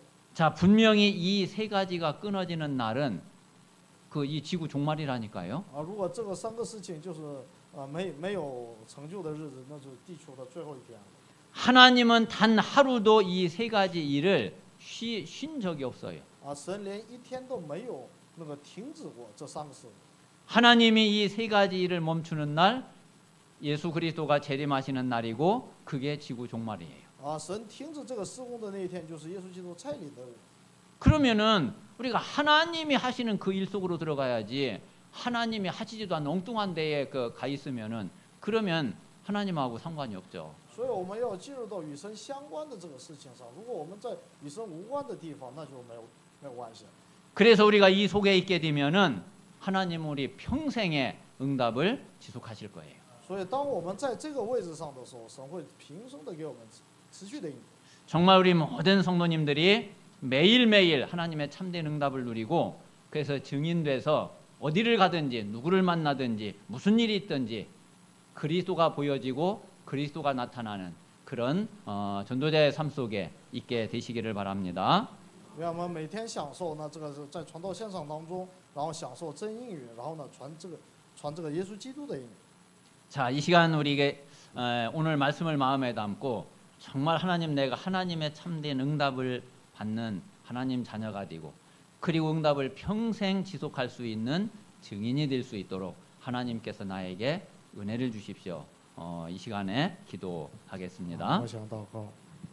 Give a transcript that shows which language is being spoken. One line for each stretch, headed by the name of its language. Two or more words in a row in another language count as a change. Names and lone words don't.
Korean: 자 분명히 이 세 가지가 끊어지는 날은 이 지구 종말이라니까요.
Chinese: 如果这个3个事情就是没有成就的日子，那就是地球的最后一天了。
Korean: 하나님은 단 하루도 이 세 가지 일을 쉰 적이 없어요.
Chinese: 神连一天都没有那个停止过这3个事。
Korean: 하나님이 이 세 가지 일을 멈추는 날 예수 그리스도가 재림하시는 날이고 그게 지구 종말이에요.
Chinese: 神停止这个施工的那一天，就是耶稣基督再临的日。
Korean: 그러면은 우리가 하나님이 하시는 그 일 속으로 들어가야지. 하나님이 하시지도 않은 엉뚱한 데에 가 있으면은 그러면 하나님하고 상관이 없죠.
Chinese: 所以我们要进入到与神相关的这个事情上。如果我们在与神无关的地方，那就没有关系。
Korean: 그래서 우리가 이 속에 있게 되면은 하나님은 우리 평생의 응답을 지속하실 거예요.
Chinese: 所以当我们在这个位置上的时候，神会平生的给我们持续的应允。
Korean: 정말 우리 모든 성도님들이 매일매일 하나님의 참된 응답을 누리고 그래서 증인돼서 어디를 가든지 누구를 만나든지 무슨 일이 있든지 그리스도가 보여지고 그리스도가 나타나는 그런 전도자의 삶 속에 있게 되시기를 바랍니다.
Chinese: 愿我们每天享受呢，这个是在传道现场当中，然后享受真应允，然后呢传这个耶稣基督的应允。
Korean: 자, 이 시간 우리에게 오늘 말씀을 마음에 담고 정말 내가 하나님의 참된 응답을 받는 하나님 자녀가 되고 그리고 응답을 평생 지속할 수 있는 증인이 될 수 있도록 하나님께서 나에게 은혜를 주십시오. 이 시간에 기도하겠습니다.
Chinese: 我想祷告。